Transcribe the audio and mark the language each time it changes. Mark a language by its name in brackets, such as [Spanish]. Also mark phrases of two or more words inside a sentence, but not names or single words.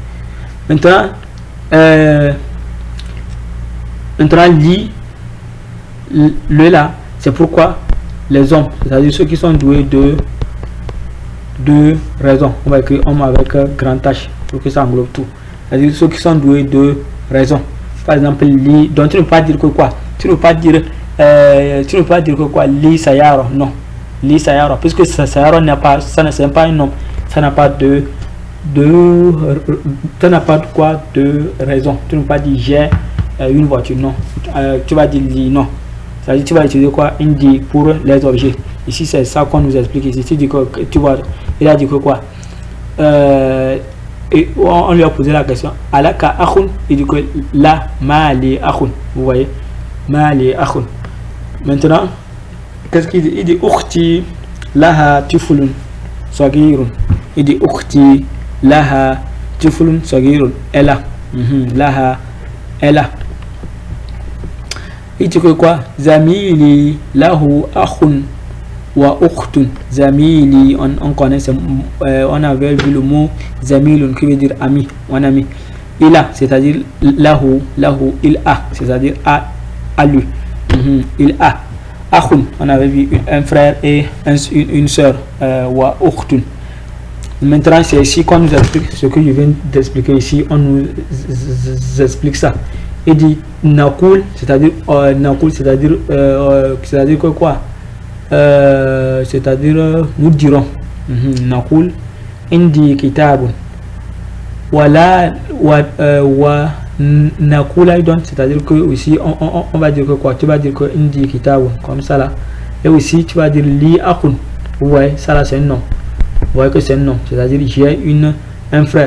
[French] Maintenant, li, le là, c'est pourquoi les hommes, c'est-à-dire ceux qui sont doués de raison. On va écrire homme avec grand H pour que ça englobe tout. C'est-à-dire ceux qui sont doués de raison. Par exemple, li, donc tu ne peux pas dire que quoi? Tu ne peux pas dire que quoi? [Arabic] لي سيارة, non. لي سيارة, [French] puisque sayaro n'est pas, ça n'est pas un nom. Ça n'a pas ça n'a pas de quoi de raison. Tu ne peux pas dire j'ai une voiture, non. Tu vas dire li, non. C'est-à-dire tu vas utiliser quoi? Indi pour les objets. Ici c'est ça qu'on nous explique ici. Tu dis que tu vois, il a dit que quoi? Et on lui a posé la question. [Arabic] ألك أخ, [French] il dit que [Arabic] لا ما لي أخ. [French] Vous voyez? [Arabic] ما لي أخ. [French] Maintenant, qu'est-ce qu'il dit? Il dit [Arabic] أختي لها طفل صغير. [French] Il dit [Arabic] أختي لها طفل صغير. [French] Elle a. Laha, elle a. Il dit que quoi? [Arabic] زميلي له أخ وأخت. Zamili, [French] on connaît, on avait vu le mot zamilun qui veut dire ami, mon ami. Il a, c'est-à-dire lahu, il a, c'est-à-dire à lui. Il a. Akhun, on avait vu un frère et une soeur. [Arabic] وأخت. [French] Maintenant, c'est ici qu'on nous explique ce que je viens d'expliquer ici. On nous explique ça. Il dit nakul, c'est-à-dire c'est-à-dire que quoi? C'est-à-dire nous dirons. [Arabic] نقول عندي كتاب. [French] Voilà [Arabic] ونقول [French] donc c'est-à-dire que aussi on va dire que quoi? Tu vas dire que [Arabic] عندي كتاب [French] comme ça là. Et aussi tu vas dire [Arabic] لي أخ. [French] Vous voyez, ça là c'est un nom. Vous voyez que c'est un nom, c'est-à-dire j'ai un frère.